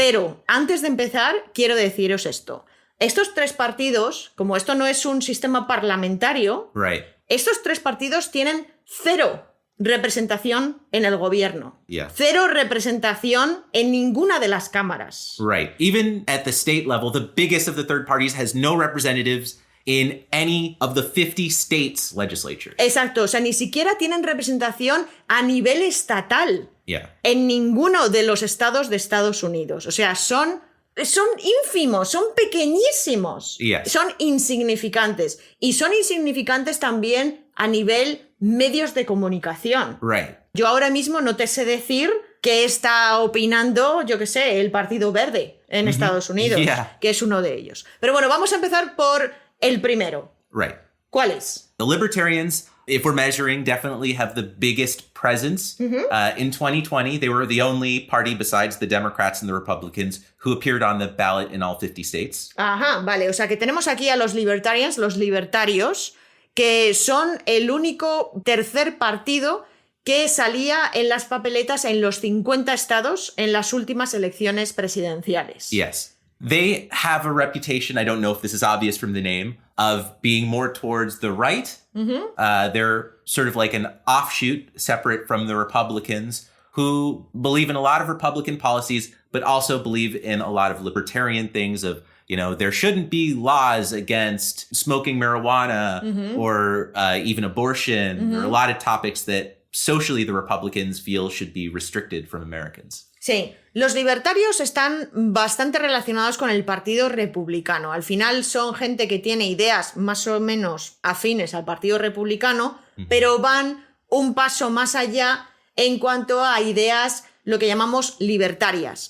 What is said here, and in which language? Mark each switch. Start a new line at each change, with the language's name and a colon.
Spanish: Pero antes de empezar, quiero deciros esto. Estos 3 partidos, como esto no es un sistema parlamentario,
English: Right.
Spanish: estos 3 partidos tienen 0 representación en el gobierno.
English: Yeah.
Spanish: 0 representación en ninguna de las cámaras.
English: Right. Even at the state level, the biggest of the third parties has no representatives in any of the 50 states' legislatures.
Spanish: Exacto, o sea, ni siquiera tienen representación a nivel estatal
English: Yeah.
Spanish: en ninguno de los estados de Estados Unidos. O sea, son ínfimos, son pequeñísimos,
English: Yes.
Spanish: son insignificantes. Y son insignificantes también a nivel medios de comunicación.
English: Right.
Spanish: Yo ahora mismo no te sé decir qué está opinando, yo qué sé, el Partido Verde en Estados Unidos,
English: Yeah.
Spanish: que es uno de ellos. Pero bueno, vamos a empezar por el primero.
English: Right.
Spanish: ¿Cuál es?
English: The Libertarians, if we're measuring, definitely have the biggest presence. In 2020, they were the only party besides the Democrats and the Republicans who appeared on the ballot in all 50 states.
Spanish: Ajá, vale, o sea que tenemos aquí a los libertarians, los libertarios, que son el único tercer partido que salía en las papeletas en los 50 estados en las últimas elecciones presidenciales.
English: Yes. They have a reputation, I don't know if this is obvious from the name, of being more towards the right. They're sort of like an offshoot, separate from the Republicans, who believe in a lot of Republican policies, but also believe in a lot of libertarian things of, you know, there shouldn't be laws against smoking marijuana or even abortion, or a lot of topics that socially the Republicans feel should be restricted from Americans.
Spanish: Sí, los libertarios están bastante relacionados con el Partido Republicano. Al final son gente que tiene ideas más o menos afines al Partido Republicano, pero van un paso más allá en cuanto a ideas, lo que llamamos libertarias.